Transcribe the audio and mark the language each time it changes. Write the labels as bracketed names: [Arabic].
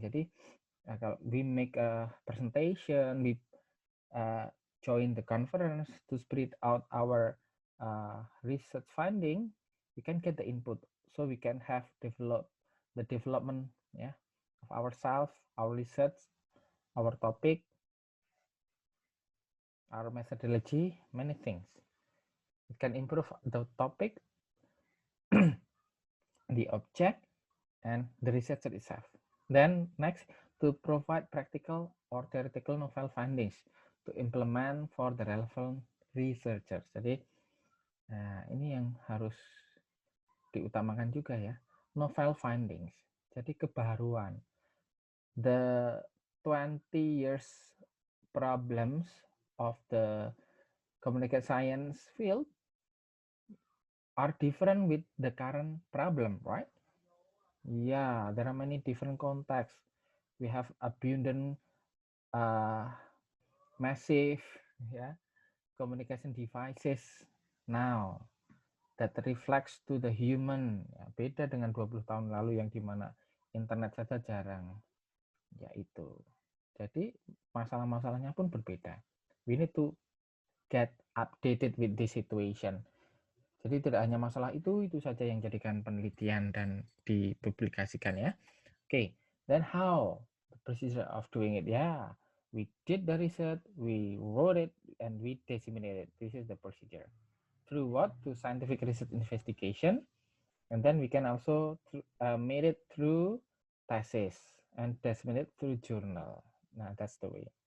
[Indonesian] Jadi kalau [English] we make a presentation, we join the conference to spread out our research finding, we can get the input, so we can have the development, yeah, of ourselves, our research, our topic, our methodology, many things. It can improve the topic, the object, and the research itself. Then next, to provide practical or theoretical novel findings to implement for the relevant researchers. [Indonesian] Jadi ini yang harus diutamakan juga ya, [English] novel findings. [Indonesian] Jadi kebaruan. [English] The 20 years problems of the communication science field are different with the current problem, right? Yeah, there are many different contexts. We have abundant, massive, communication devices now that reflects to the human. [Indonesian] Ya, beda dengan 20 tahun lalu yang dimana internet saja jarang. Ya itu. Jadi masalah-masalahnya pun berbeda. [English] We need to get updated with this situation. [Indonesian] Jadi tidak hanya masalah itu saja yang jadikan penelitian dan dipublikasikan ya. [English] Okay, then how the procedure of doing it? Yeah, we did the research, we wrote it, and we disseminated. This is the procedure. Through what? Through scientific research investigation, and then we can also made it through thesis and disseminate through journal. Now that's the way.